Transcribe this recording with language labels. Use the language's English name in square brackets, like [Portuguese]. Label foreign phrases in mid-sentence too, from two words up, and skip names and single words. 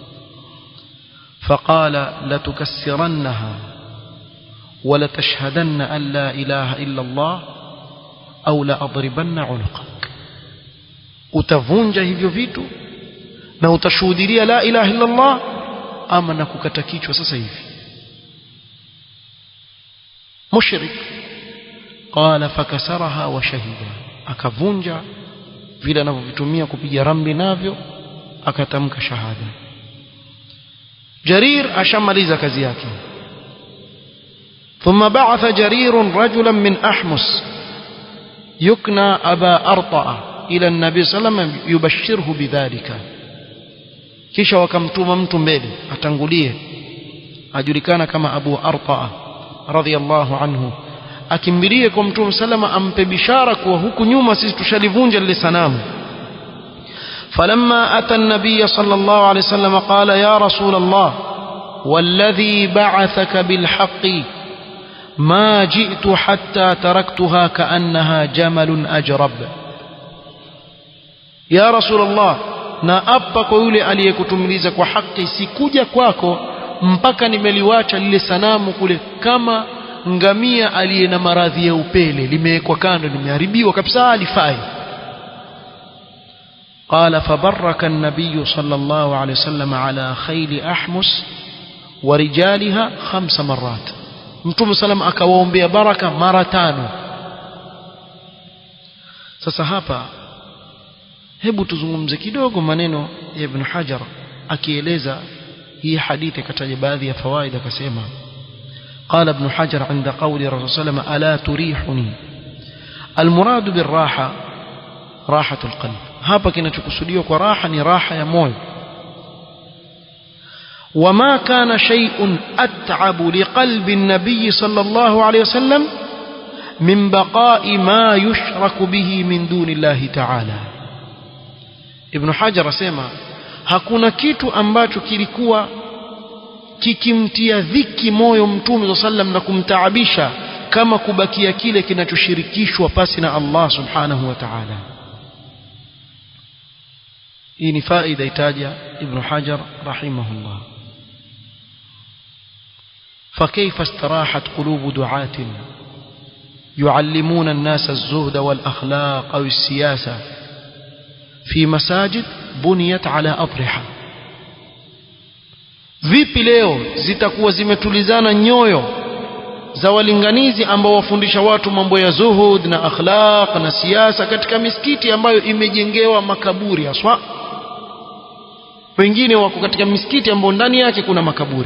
[Arabic] فقال لا تكسرنها ولا تشهدن أن لا إله إلا الله أو لأضربن عنقك, [Swahili] utavunja hivyo vitu na utashuhudia [Arabic] لا إله إلا الله [Swahili] ama na kukata kichwa sasa hivi. [Arabic] Mushrik. قال فكسرها وشهد, [Swahili] akavunja vile anavyovitumia kupiga ramli navyo, akatamka shahada. Jarir ashamaliza kazi yake. [Arabic] ثم بعث جرير رجلا من أحمس يكنى أبا أرطاة إلى النبي صلى الله عليه وسلم يبشره بذلك, [Swahili] kisha wakamtuma mtu mbele atangulie, ajulikana kama Abu Arta'a [Arabic] رضي الله عنه, [Swahili] akimbilie kwa Mtume salama ampe bishara kuwa huku nyuma sisi tushalivunja lile sanamu. [Arabic] فلما أتى النبي صلى الله عليه وسلم قال يا رسول الله والذي بعثك بالحق ما جئت حتى تركتها كأنها جمل أجرب. يا رسول الله, [Swahili] na apa kwa yule aliyekutumiliza kwa haki, sikuja kwako mpaka nimeliwacha lile sanamu kule kama ngamia aliye na maradhi ya upele, limewekwa kando, limeharibiwa kabisa, alifai. [Arabic] قال فبارك النبي صلى الله عليه وسلم على خيل أحمس ورجالها 5 مرات, [Swahili] Mtume sallam akawaombea baraka mara 5. Sasa hapa hebu tuzungumze kidogo maneno ya Ibn Hajar akieleza hii hadithi, kataja baadhi ya fawaida, akasema [Arabic] قال ابن حجر عند قول الرسول صلى الله عليه وسلم ألا تريحني، المراد بالراحة راحة القلب. [Swahili] hapa kinachokusudiwa kwa raha ni raha ya moyo. [Arabic] وما كان شيء أتعب لقلب النبي صلى الله عليه وسلم من بقاء ما يشرك به من دون الله تعالى. [Swahili] Ibn Hajar asema hakuna kitu ambacho kilikuwa kikimtia dhiki moyo Mtume sallam na kumtaabisha kama kubakia kile kinachoshirikishwa pasi na Allah [Arabic] سبحانه وتعالى. [Swahili] Hii ni faida itaja Ibn Hajar rahimahullah. [Arabic] فكيف استراحت قلوب دعاة يعلمون الناس الزهد والأخلاق أو السياسة في مساجد بنيت على أضرحة؟ [Swahili] vipi leo zitakuwa zimetulizana nyoyo za walinganizi ambao wafundisha watu mambo ya zuhud na akhlaq na siasa katika misikiti ambayo imejengewa makaburi haswa? Wengine wako katika misikiti ambao ndani yake kuna makaburi.